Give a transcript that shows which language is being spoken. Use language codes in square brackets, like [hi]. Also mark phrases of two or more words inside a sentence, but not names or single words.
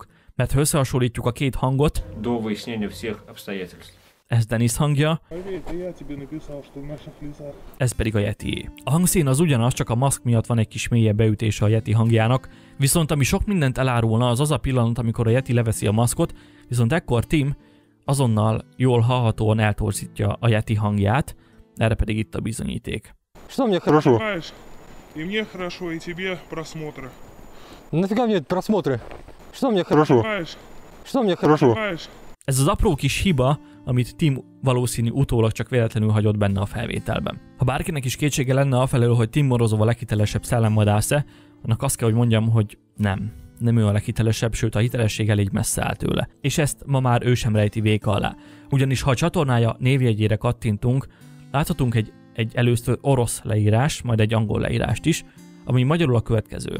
[hu] Mert ha összehasonlítjuk a két hangot, ez Denis hangja, ez pedig a Yetié. A hangszín az ugyanaz, csak a maszk miatt van egy kis mélyebb beütése a Yeti hangjának, viszont ami sok mindent elárulna, az az a pillanat, amikor a Yeti leveszi a maszkot, viszont ekkor Tim azonnal jól hallhatóan eltorzítja a Yeti hangját, erre pedig itt a bizonyíték. [ru] Что мне хорошо? И мне хорошо, и тебе просмотры. Нафига мне просмотры? Что мне хорошо? Что мне хорошо? [hu] Ez az apró kis hiba, amit Tim valószínű utólag csak véletlenül hagyott benne a felvételben. Ha bárkinek is kétsége lenne afelől, hogy Tim Morozov a leghitelesebb szellemvadász-e, annak azt kell, hogy mondjam, hogy nem ő a leghitelesebb, sőt a hitelesség elég messze áll tőle. És ezt ma már ő sem rejti véka alá. Ugyanis ha a csatornája névjegyére kattintunk, láthatunk egy először orosz leírás, majd egy angol leírást is, ami magyarul a következő.